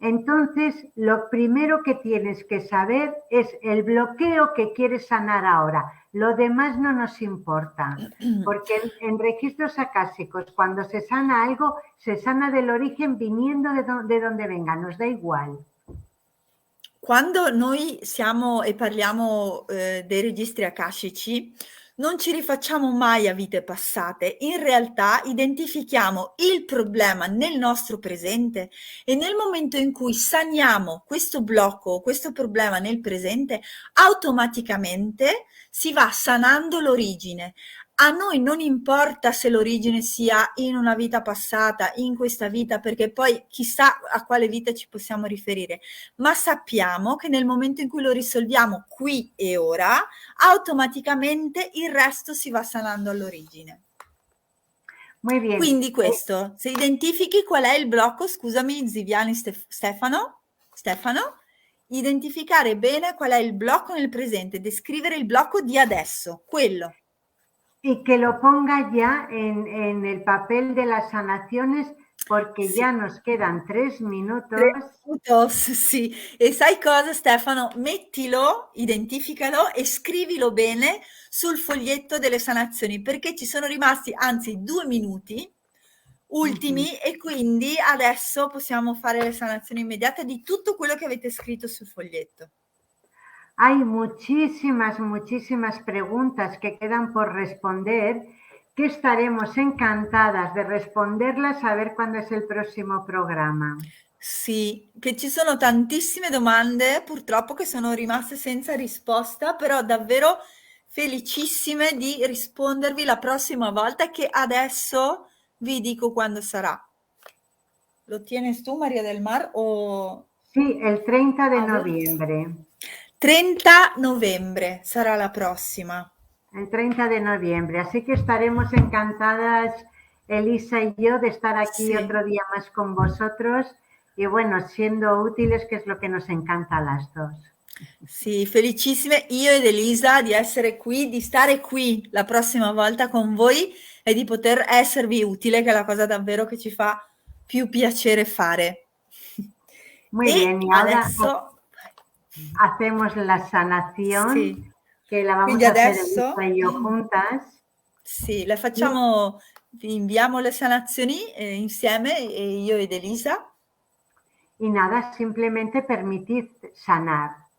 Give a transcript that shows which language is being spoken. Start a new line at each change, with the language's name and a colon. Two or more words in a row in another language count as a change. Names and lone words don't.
Spanish: Entonces, lo primero que tienes que saber es el bloqueo que quieres sanar ahora. Lo demás no nos importa, porque en registros acásicos, cuando se sana algo, se sana del origen viniendo de donde venga, nos da igual.
Italian: Quando noi siamo e parliamo, dei registri akashici, non ci rifacciamo mai a vite passate. In realtà identifichiamo il problema nel nostro presente e nel momento in cui saniamo questo blocco, questo problema nel presente, automaticamente si va sanando l'origine. A noi non importa se l'origine sia in una vita passata, in questa vita, perché poi chissà a quale vita ci possiamo riferire, ma sappiamo che nel momento in cui lo risolviamo qui e ora, automaticamente il resto si va sanando all'origine.
Spanish: Muy bien.
Italian: Quindi questo, se identifichi qual è il blocco, scusami Ziviani Stefano, identificare bene qual è il blocco nel presente, descrivere il blocco di adesso, quello.
Spanish: Y que lo ponga ya en el papel de las sanaciones, porque
Italian: Sì.
Spanish: ya nos quedan 3 minutos. 3 minutos,
Italian: sì. E sai cosa Stefano? Mettilo, identificalo e scrivilo bene sul foglietto delle sanazioni, perché ci sono rimasti anzi 2 minuti ultimi e quindi adesso possiamo fare le sanazioni immediate di tutto quello che avete scritto sul foglietto.
Spanish: Hay muchísimas preguntas que quedan por responder, que estaremos encantadas de responderlas a ver cuándo es el próximo programa.
Italian: Sì, che ci sono tantissime domande purtroppo che sono rimaste senza risposta, però davvero felicissime di rispondervi la prossima volta, che adesso vi dico quando sarà.
Spanish: ¿Lo tienes tú, María del Mar? O... Sí, el 30 de noviembre.
Italian: 30 novembre sarà la prossima.
Spanish: El 30 de noviembre. Así que estaremos encantadas, Elisa y yo, de estar aquí otro día más con vosotros y bueno, siendo útiles, que es lo que nos encanta a las dos.
Italian: Sì, felicissime io ed Elisa di essere qui, di stare qui la prossima volta con voi e di poter esservi utile, che è la cosa davvero che ci fa più piacere fare.
Spanish: Muy bien, y ahora
Italian: adesso
Spanish: hacemos la sanación,
Italian: sì.
Spanish: que la vamos
Italian: Quindi
Spanish: a hacer
Italian: adesso,
Spanish: Elisa y yo juntas.
Italian: Sì, le facciamo, vi inviamo le sanazioni insieme, io ed Elisa.
Spanish: Y nada, simplemente permitid sanar.